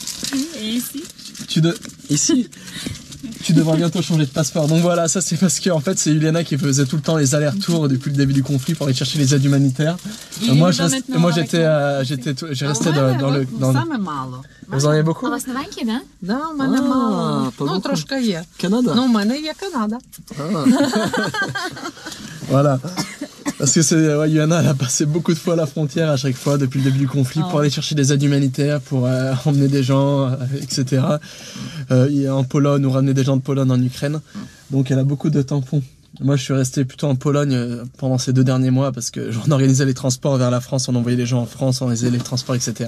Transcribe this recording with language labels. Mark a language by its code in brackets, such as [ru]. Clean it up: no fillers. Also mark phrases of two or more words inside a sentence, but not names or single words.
[fr] Et ici. Ici tu devras bientôt changer de passeport. Donc voilà, ça c'est parce que en fait c'est Juliana qui faisait tout le temps les allers-retours depuis le début du conflit pour aller chercher les aides humanitaires. Moi j'ai resté dans le... Vous en avez beaucoup? [uk] У вас новенький, да? Да, у мене мало. Ну, трошки є. Canada? Ну, у мене є Канада. [fr] Voilà. Parce que Juliana, elle a passé beaucoup de fois la frontière à chaque fois depuis le début du conflit pour aller chercher des aides humanitaires, pour emmener des gens, etc. En Pologne, ou ramener des gens de Pologne en Ukraine. Donc elle a beaucoup de tampons. Moi, je suis resté plutôt en Pologne pendant ces 2 derniers mois parce que j'en organisais les transports vers la France, on envoyait les gens en France, on organisait les transports, etc.